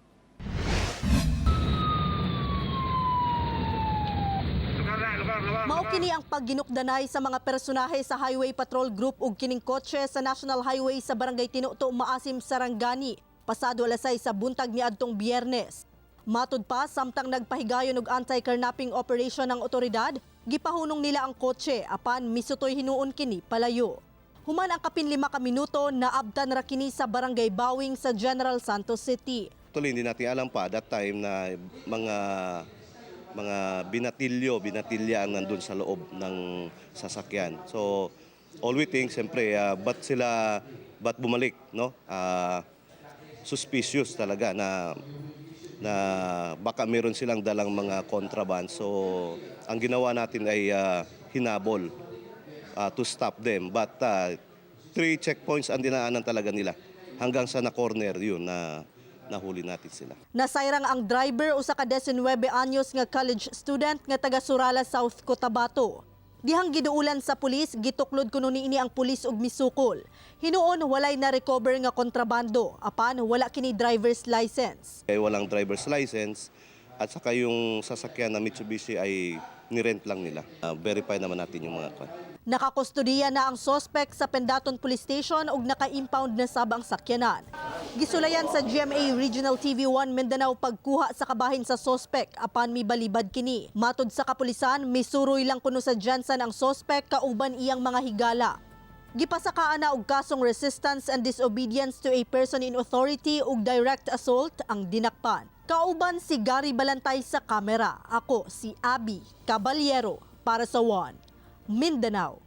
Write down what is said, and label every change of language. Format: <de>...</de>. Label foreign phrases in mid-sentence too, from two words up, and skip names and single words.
<ceb>Mao kini ang pagginukdanay sa mga personahe sa Highway Patrol Group ug kining kotse sa National Highway sa Barangay Tinuto, Maasim, Sarangani, pasado alas 6 sa buntag niadtong Biyernes. Matud pa samtang nagpahigayon og anti-kidnapping operation ng otoridad, gipahunong nila ang kotse apan misutoy hinuon kini palayo. Human ang kapin 5 ka minuto naabtan ra kini sa Barangay Bawing sa General Santos City.</ceb> <tl>Tuloy hindi natin alam pa</tl> <en>that time</en> <tl>na mga binatilya ang nandun sa loob ng sasakyan.</tl> <en>So all we think,</en> <tl>siyempre, ba't bumalik, no? Suspicious talaga na baka meron silang dalang mga contraband. So ang ginawa natin ay hinabol</tl> <en>to stop them.</en> <tl>But 3 checkpoints ang dinaanan talaga nila hanggang sa na-corner yun na nahuli natin sila.</tl> <ceb>Nasayrang ang driver usa ka 19 anyos nga college student nga taga Surala, South Cotabato. Dihang giduulan sa pulis, gituklod kuno niini ang pulis og misukol. Hinuon walay na recover nga kontrabando apan wala kini driver's license.</ceb> <tl>Walang driver's license at saka yung sasakyan na Mitsubishi ay nirent lang nila. Verify naman natin yung mga</tl> <ceb>Nakakustodiya na ang sospek sa Pendaton Police Station ug naka-impound na sabang sakyanan. Gisulayan sa GMA Regional TV1 Mindanao pagkuha sa kabahin sa sospek apan mibalibad kini. Matud sa kapulisan, misuroy lang kuno sa Jansan ang sospek kauban iyang mga higala. Gipasakaan na og kasong</ceb> <en>resistance and disobedience to a person in authority</en> <ceb>ug</ceb> <en>direct assault</en> <ceb>ang dinakpan. Kauban si Gary Balantay sa kamera. Ako si Abby Caballero para sa One Mindanao.</ceb>